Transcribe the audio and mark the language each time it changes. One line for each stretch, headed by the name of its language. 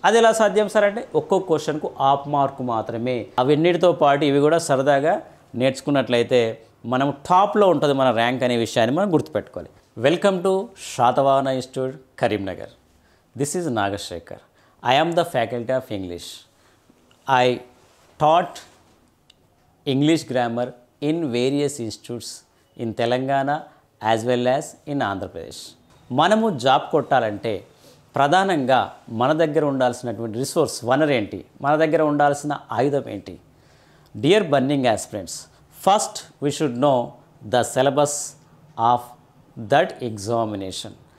Telugu: అది ఎలా సాధ్యం సార్ అంటే ఒక్కొక్క క్వశ్చన్కు హాఫ్ మార్క్ మాత్రమే. అవన్నిటితో పాటు ఇవి కూడా సరదాగా నేర్చుకున్నట్లయితే మనం టాప్లో ఉంటుంది మన ర్యాంక్ అనే విషయాన్ని మనం గుర్తుపెట్టుకోవాలి.
English: Welcome to Satavahana institute Karimnagar. This is Nagasekhar. I am the faculty of English. I taught English grammar in various institutes in Telangana as well as in Andhra Pradesh.
Telugu: మనము జాబ్ కొట్టాలంటే ప్రధానంగా మన దగ్గర ఉండాల్సినటువంటి రిసోర్స్ వనరు ఏంటి, మన దగ్గర ఉండాల్సిన ఆయుధం ఏంటి?
English: Dear burning aspirants, first we should know the syllabus of that examination.